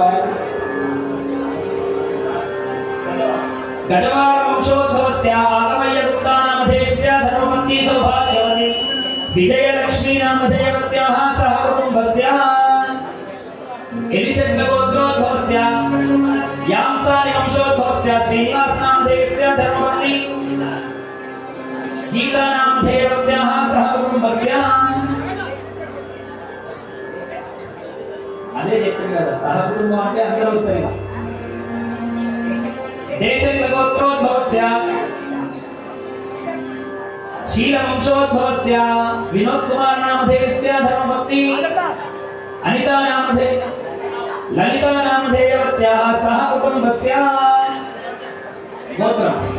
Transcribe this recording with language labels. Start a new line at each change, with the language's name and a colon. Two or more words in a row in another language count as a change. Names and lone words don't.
Sanskrit: गजवार वंशोद्भवस्य आगमयगुप्ता नामधेयस्य धर्मपत्नी सौभाग्यवती विजयलक्ष्मी नामधेयवत्याः सह कुटुम्बस्य एलिशब्दगोत्रोद्भवस्य यांसारि वंशोद्भवस्य श्रीनिवास नामधेयस्य धर्मपत्नी गीता नामधेयवत्याः सह कुटुम्बस्य
Telugu: అదే చెప్పింది కదా సహ కుటుంబం అంటే అందరూ వస్తారు
Sanskrit: देशगोत्रोद्भवस्य शीलवंशोद्भवस्य विनोद कुमार नामधेयस्य धर्मपत्नी अनिता नामधेय ललिता नामधेयवत्याः सह कुटुम्बस्य गोत्रम्